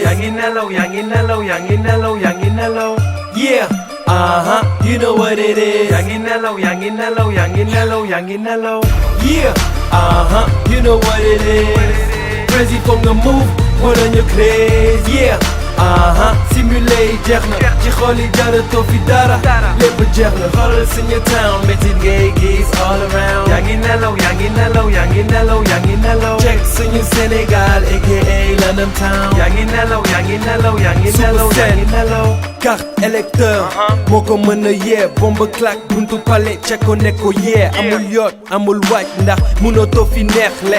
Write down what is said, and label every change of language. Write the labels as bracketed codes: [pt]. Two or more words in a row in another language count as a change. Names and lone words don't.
[en] Yanginello, Yanginello, Yanginello, Yanginello. Yeah, you know what it is. Yanginello, Yanginello, Yanginello, Yanginello. Yeah, you know what it is. Crazy from the move, put on your craze. [wo] Yeah, simulate jeex na ci xol yi jaratoo fi dara lépp jeex na xoolal suñu town métit ngay gis [en] all around. Yanginello, Yanginello, Yanginello, Yanginello. Check suñu Sénégal aka London Town. Yanginello, Yanginello, Yanginello, Yanginello. [fr] Carte électeur [wo] moo ko mën a yee bombe claque buntu palais check ko ne ko yee amul yoot amul waaj ndax munoo fi neexle